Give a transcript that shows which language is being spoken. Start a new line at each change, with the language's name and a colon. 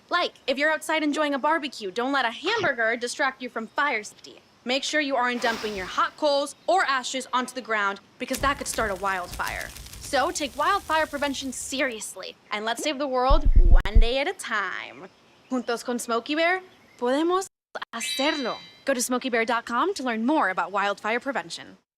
English: Like, if you're outside enjoying a barbecue, don't let a hamburger distract you from fire safety. Make sure you aren't dumping your hot coals or ashes onto the ground because that could start a wildfire. So take wildfire prevention seriously and let's save the world one day at a time.
Spanish: Juntos con Smokey Bear, podemos hacerlo.
English: Go to smokeybear.com to learn more about wildfire prevention.